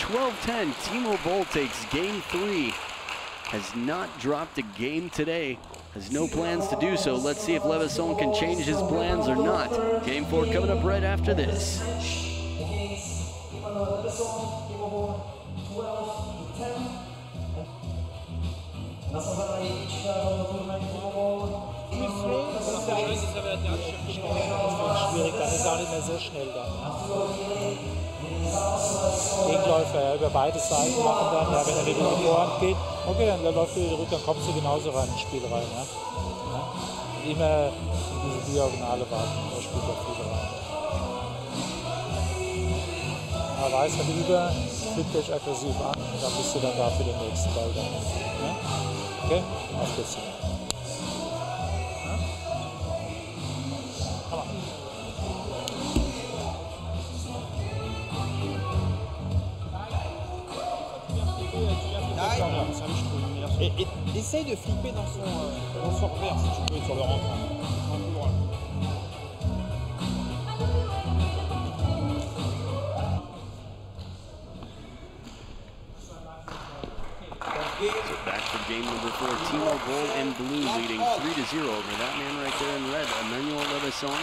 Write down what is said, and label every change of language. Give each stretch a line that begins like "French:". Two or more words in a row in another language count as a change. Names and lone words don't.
English: 12-10, Timo BOLL takes game 3. Has not dropped a game today, has no plans to do so. Let's see if LEBESSON can change his plans or not. Game 4 coming up right after this.
German: Schwierig, dann ist er auch nicht mehr so schnell dann. Gegenläufer ja, über beide Seiten machen dann, ja, wenn er wieder in die Vorhand geht, okay, dann läuft er wieder rüber, dann kommst du genauso rein ins Spiel rein. Ja? Ja? Und immer in diese Diagonale warten, da spielt er viel rein. Er weiß halt über, fliegt dich aggressiv an, und dann bist du dann da für den nächsten Ball dann. Ja? Okay, auf geht's.
French: Et essaye de flipper dans son revers si tu peux sur le rentrant. Un peu loin.
English: So back for game number 4. Timo BOLL in blue leading 3-0 over that man right there in red, Emmanuel LEBESSON.